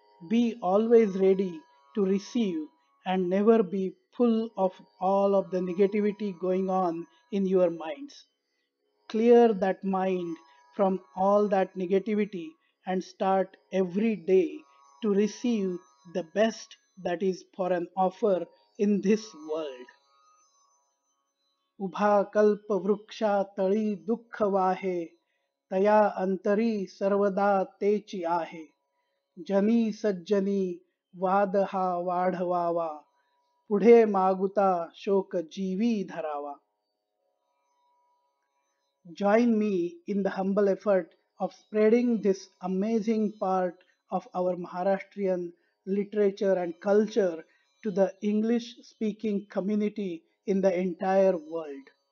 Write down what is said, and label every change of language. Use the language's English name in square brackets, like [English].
[English] Be always ready to receive and never be full of all of the negativity going on in your minds. Clear that mind from all that negativity and start every day to receive the best that is for an offer in this world. [Marathi] उभा कल्प वृक्षा तळी दुःख वाहे तया अंतरी सर्वदा तेची आहे जनी सज्जनी वाद हा वाढवावा पुढे मागुता शोक जीवी धरावा. [English] Join me in the humble effort of spreading this amazing part of our Maharashtrian literature, and culture to the English speaking community in the entire world.